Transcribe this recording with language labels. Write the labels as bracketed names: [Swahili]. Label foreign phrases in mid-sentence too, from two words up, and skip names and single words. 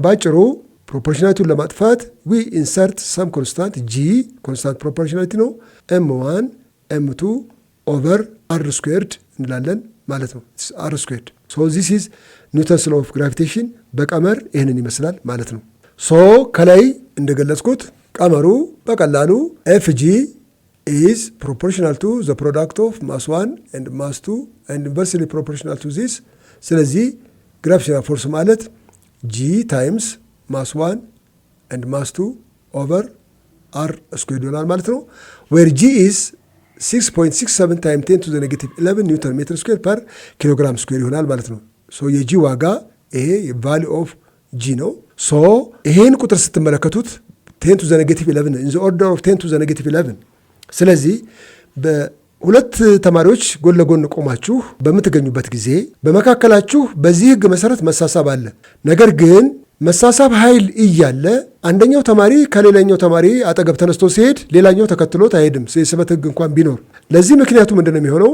[Amharic] ባጭሩ ፕሮፖርሽናሊቲውን ለማጥፋት [English] we insert some constant G constant proportionality ነው፣ m one m two over r squared [Amharic] እንላለን ማለት ነው። [English] r squared so this is Newton's law of gravitation [Amharic] በቀመር ይህንን ይመስላል ማለት ነው። [English] ሶ [Amharic] ከላይ እንደገለጽኩት ቀመሩ በቀላሉ [English] ኤፍጂ is proportional to the product of mass 1 and mass 2 and inversely proportional to this. ስለዚህ gravitational force ማለት g times mass 1 and mass 2 over r squared [Amharic] ይሆናል ማለት ነው። [English] where g is 6.67 times 10 to the negative 11 newton meter square per kilogram square [Amharic] ይሆናል ማለት ነው። [English] ሶ [Amharic] የጂ ዋጋ ይሄ [English] value of G ነው። ሶ [Amharic] ይሄን ቁጥር ስትመለከቱት [English] 10 to the negative 11 in the order of 10 to the negative 11። ስለዚህ [Amharic] በሁለት ተማሪዎች ጎን ለጎን ቆማችሁ በምትገኙበት ጊዜ በመካከላችሁ በዚህ ህግ መሰረት መሳሳብ አለ። ነገር ግን መሳሳብ ኃይል እያለ አንደኛው ተማሪ ከሌላኛው ተማሪ አጠገብ ተነስቶ ሲሄድ ሌላኛው ተከትሎት አይሄድም፣ የስበት ህግ እንኳን ቢኖር። ለዚህ ምክንያቱ ምንድነው የሚሆነው?